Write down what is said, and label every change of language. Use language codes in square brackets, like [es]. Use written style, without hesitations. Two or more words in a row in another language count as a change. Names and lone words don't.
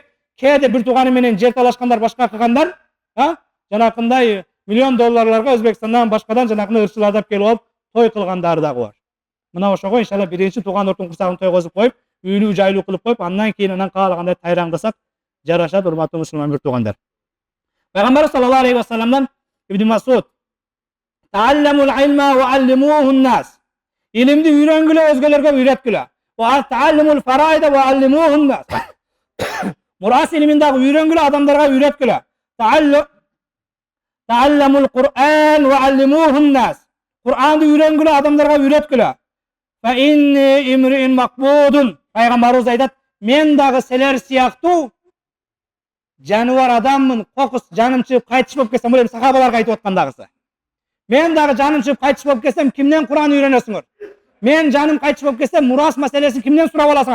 [ky] Кээде бир тууганы менен жер талашкандар, башка кылгандар, жанакындай миллион долларларга Өзбекстандан башкадан жанакындай ырчылардап келип алып той кылгандары дагы бар. Мына ошого иншалла биринчи тууган ортун курсагын тойгозуп коюп, үйлүү жайлуу кылып коюп, андан кийин анан каалагандай тайраңдасак жарашат, урматтуу мусулман бир туугандар. [ar] Пайгамбар صلى الله عليه وسلم Ибн Масуд: "تعلموا العلم وعلموه الناس." [ky] Илимди үйрөнгүлө, өзгөлөргө үйрөткүлө. [ar] وتعلموا الفرائض وعلموها الناس. [ky] Мурас илимин дагы үйрөнгүлө, адамдарга үйрөткүлө. [ar] تعلموا القرآن وعلموه الناس. [ky] Кур'анды үйрөнгүлө, адамдарга үйрөткүлө. [ar] فإني امرؤ مقبوض. [ky] Пайгамбарыбыз айтат, мен дагы силер сыяктуу жаныбар адаммын, кокус жаным чыгып кайтыш болуп кетсем, бул эми сахабаларга айтып аткандагысы. Мен дагы жаным чыгып кайтыш болуп кетсем, кимден Кур'ан үйрөнөсүңөр? Мен жаным кайтыш болуп кетсем, мурас маселесин кимден сурап аласыңар?